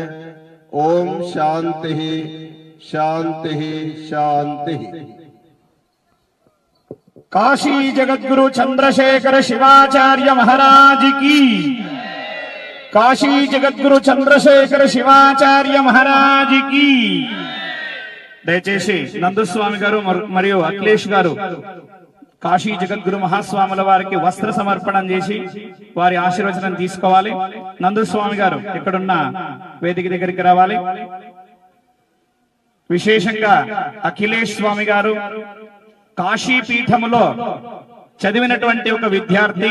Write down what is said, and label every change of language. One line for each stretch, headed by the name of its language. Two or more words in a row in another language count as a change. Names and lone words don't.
Hindi: ओम शांति शांति शांति। काशी जगद्गुरु चंद्रशेखर शिवाचार्य महाराज की, काशी जगद्गुरु चंद्रशेखर शिवाचार्य महाराज की।
Telugu: దయచేసి నందస్వామి గారు మరియు అఖిలేష్ గారు కాశీ జగద్గురు మహాస్వాముల వారికి వస్త్ర సమర్పణం చేసి వారి ఆశీర్వచనం తీసుకోవాలి. నందస్వామి గారు ఇక్కడున్న వేదిక దగ్గరికి రావాలి. విశేషంగా అఖిలేష్ స్వామి గారు కాశీ పీఠములో చదివినటువంటి ఒక విద్యార్థి.